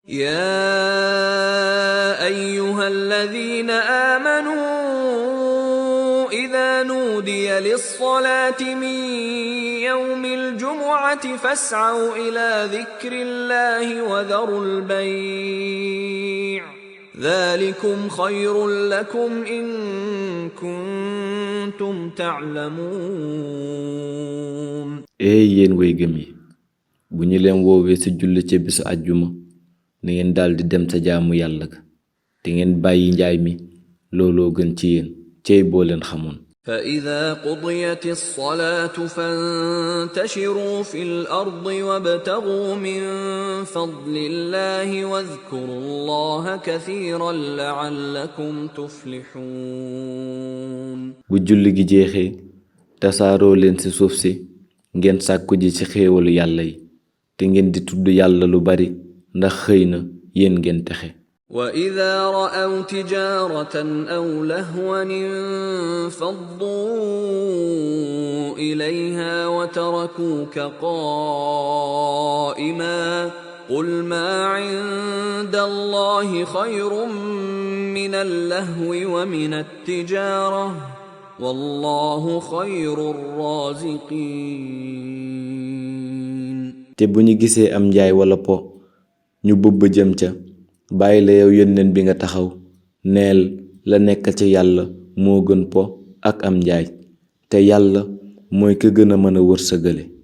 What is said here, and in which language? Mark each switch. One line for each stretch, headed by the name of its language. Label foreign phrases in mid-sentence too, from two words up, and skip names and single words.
Arabic: يا أيها الذين آمنوا إذا نودي للصلاة من يوم الجمعة فاسعوا إلى ذكر الله وذروا البيع ذلكم خير لكم إن كنتم تعلمون.
Wolof: yéen way gëm yi bu ñu leen woowee ci julli ci bisu àjjuma na ngeen daldi dem ca jaamu yàlla ga te ngeen bàyyi njaay mi looloo gën ci yéen cey boo leen xamoon.
Arabic: فإذا قضيت الصلاة فانتشروا في الأرض وابتغوا من فضل الله واذكروا الله كثيرا لعلكم تفلحون.
Wolof: bu julli gi jeexee tasaaroo leen ci suuf si ngeen sàkku ji ci xéewalu yàlla yi te ngeen di tudd yàlla lu bari ndax xëy na yéen ngeen texe.
Arabic: وإذا رأوا تجارة أو لهوا انفضوا إليها وتركوك قائما قل ما عند الله خير من اللهو ومن التجارة والله خير الرازقين.
Wolof: te bu ñu gisee am njaay wala po ñu bëbb jëm ca bàyyi la yow yónneen bi nga taxaw neel la nekk ca yàlla moo gën po ak am njaay te yàlla mooy ka gën a mën a wërsëgale.